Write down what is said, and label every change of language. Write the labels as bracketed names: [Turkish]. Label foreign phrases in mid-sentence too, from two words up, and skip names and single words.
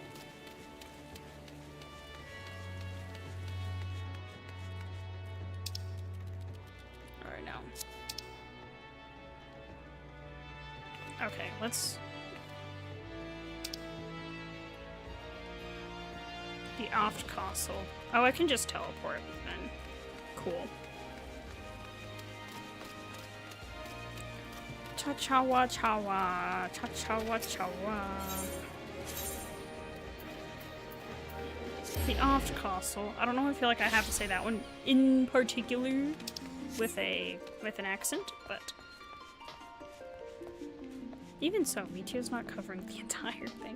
[English] Alright, now. Okay, let's... The Oft Castle. Oh, I can just teleport then. Cool. Cha-chawa chawa. Cha-chawa chawa. The Oft Castle. I don't know, I feel like I have to say that one in particular with an accent, but even so, Michio's not covering the entire thing.